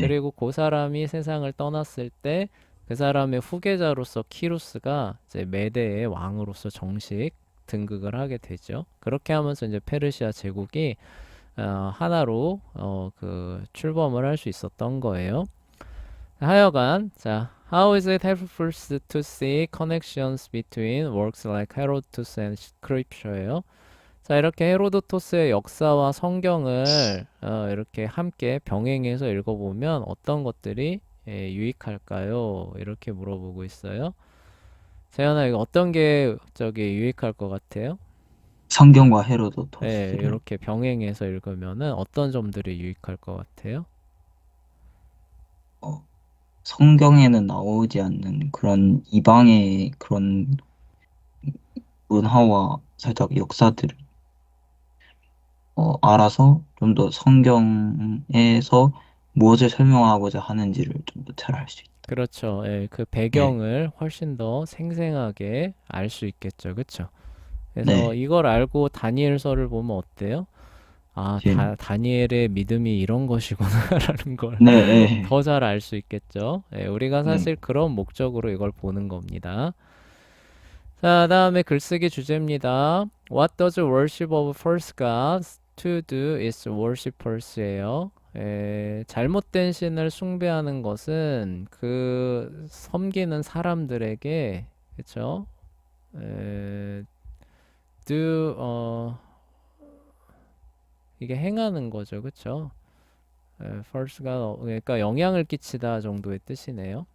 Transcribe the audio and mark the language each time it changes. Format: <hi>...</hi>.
<ko>그리고 그 사람이 세상을 떠났을 때 그 사람의 후계자로서 키루스가 이제 메대의 왕으로서 정식 등극을 하게 되죠. 그렇게 하면서 이제 페르시아 제국이 하나로 그 출범을 할 수 있었던 거예요. 하여간 자,</ko> <en>how is it helpful to see connections between works like Herodotus and Scripture예요.</en> <ko>자, 이렇게 헤로도토스의 역사와 성경을 이렇게 함께 병행해서 읽어보면 어떤 것들이 유익할까요? 이렇게 물어보고 있어요. 재현아, 이거 어떤 게 저기 유익할 것 같아요? 성경과 네, 헤로도토스를 이렇게 병행해서 읽으면은 어떤 점들이 유익할 것 같아요? 어, 성경에는 나오지 않는 그런 이방의 그런 문화와 살짝 역사들을 알아서 좀 더 성경에서 무엇을 설명하고자 하는지를 좀 더 잘 알 수 있다. 그렇죠. 예, 그 네, 배경을 훨씬 더 생생하게 알 수 있겠죠. 그렇죠? 그래서 네, 이걸 알고 다니엘서를 보면 어때요? 아, 예, 다니엘의 믿음이 이런 것이구나라는 걸 네, 네, 더 잘 알 수 있겠죠. 예, 우리가 네. 사실 그런 목적으로 이걸 보는 겁니다. 자, 다음에 글쓰기 주제입니다.</ko> <en>What does worship of false gods to do its worshippers예요.</en> <ko>잘못된 신을 숭배하는 것은 그 섬기는 사람들에게 그쵸? 에, do 이게 행하는 거죠, 그쵸? false가 그러니까 영향을 끼치다 정도의 뜻이네요.</ko>